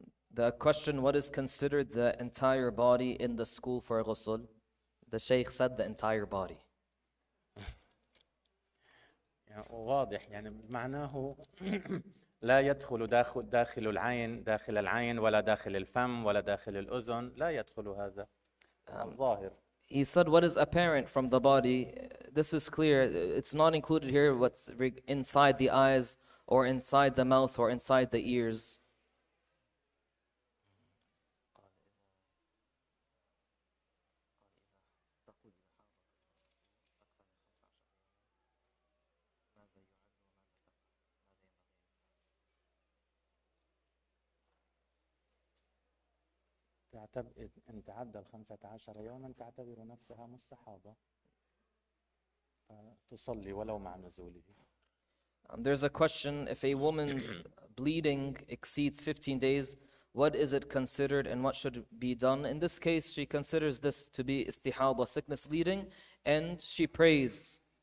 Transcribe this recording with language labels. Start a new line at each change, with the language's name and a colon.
English: The question, what is considered the entire body in the school for ghusl? The Shaykh said the entire body.
Arabic: يعني واضح يعني معناه لا يدخل داخل العين ولا داخل الفم ولا داخل الأذن، لا يدخل هذا الظاهر.
English: He said what is apparent from the body, this is clear, it's not included here what's inside the eyes or inside the mouth or inside the ears.
Arabic: إن تعدى 15 يوما تعتبر نفسها مستحاضة تصلي ولو مع نزوله.
English: There's a question, if a woman's bleeding exceeds 15 days, what is it considered and what should be done? In this case, she considers this to be istihada, sickness bleeding, and she prays.